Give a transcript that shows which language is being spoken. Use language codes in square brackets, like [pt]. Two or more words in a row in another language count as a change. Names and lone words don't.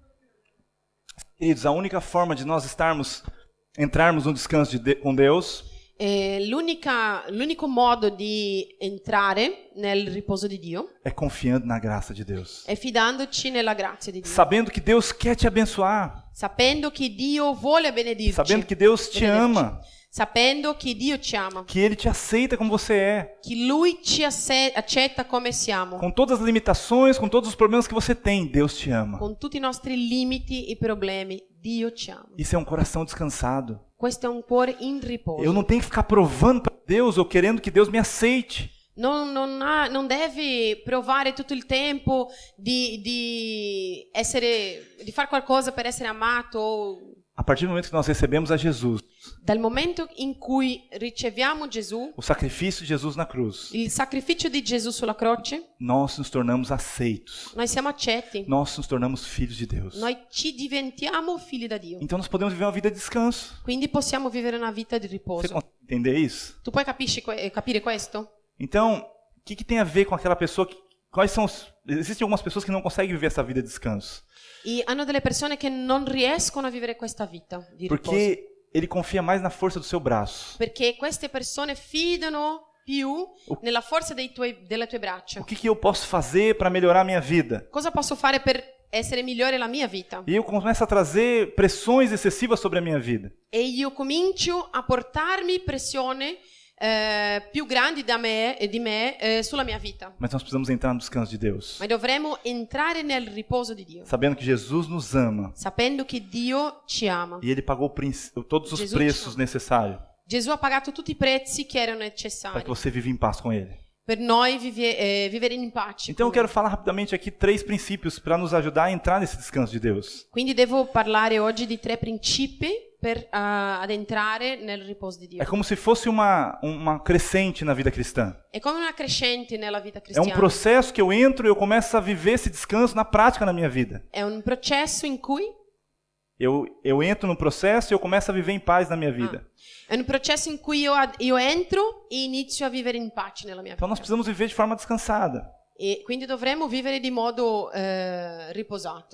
[pt] Queridos, a única forma de nós entrarmos no descanso com Deus [it] L'unico modo di entrare nel riposo di Dio [pt] é confiando na graça de Deus. [it] è fidandoci nella grazia di Dio, [pt] Sabendo que Deus quer te abençoar. [it] sapendo che Dio vuole benedirci, [pt] Sabendo que Deus te ama. [it] sapendo che Dio ci ama, [pt] Que Ele te aceita como você é. [it] che Lui ci accetta come siamo, [pt] Com todas as limitações, com todos os problemas que você tem, Deus te ama. [it] con tutti i nostri limiti e problemi, Dio ci ama. [pt] Isso é um coração descansado. [it] Questo è un cuore in riposo. [pt] Eu não tenho que ficar provando para Deus ou querendo que Deus me aceite. [it] Non devi provare tutto il tempo di fare qualcosa per essere amato. [pt] A partir do momento que nós recebemos a Jesus, [it] Dal momento in cui riceviamo Gesù, [pt] o sacrifício de Jesus na cruz, [it] il sacrificio di Gesù sulla croce, [pt] nós nos tornamos aceitos. [it] noi siamo accetti. [pt] Nós nos tornamos filhos de Deus. [it] Noi ci diventiamo figli da Dio. [pt] Então nós podemos viver uma vida de descanso. [it] Quindi possiamo vivere una vita di [pt] Você [it] riposo. [pt] consegue entender isso? [it] Tu puoi capire questo? [pt] Então, o que tem a ver com aquela pessoa que... Existem algumas pessoas que não conseguem viver essa vida de descanso. [it] E hanno delle persone che non riescono a vivere questa vita di riposo. [pt] Porque ele confia mais na força do seu braço. [it] Perché queste persone fidano più nella forza delle tue braccia. [pt] O que eu posso fazer para melhorar a minha vida? [it] Cosa posso fare per essere migliore la mia vita? [pt] E eu começo a trazer pressões excessivas sobre a minha vida. [it] E io comincio a portarmi pressione più grandi di me sulla mia vita. [pt] Mas nós precisamos entrar no descanso de Deus. [it] Ma dovremo entrare nel riposo di Dio, [pt] Sabendo que Jesus nos ama. [it] sapendo che Dio ci ama. [pt] E Ele pagou todos os Jesus preços necessários [it] Gesù ha pagato tutti i prezzi che erano [pt] para [it] necessari [pt] que você viva em paz com Ele. [it] per noi vivere in pace. [pt] Então eu [it] con [pt] quero [it] Lui. [pt] falar rapidamente aqui 3 princípios para nos ajudar a entrar nesse descanso de Deus. [it] Quindi devo parlare oggi di 3 principi per ad entrare nel riposo di Dio. [pt] É como se fosse uma crescente na vida cristã. [it] È come una crescente nella vita [pt] É um [it] cristiana. [pt] processo que eu entro e eu começo a viver esse descanso na prática na minha vida. [it] È un processo in cui [pt] Eu entro no processo e eu começo a viver em paz na minha vida. [it] È un processo in cui io entro e inizio a vivere in pace nella mia [pt] Então nós [it] vita. [pt] precisamos viver de forma descansada. [it] E quindi dovremmo vivere di modo riposato.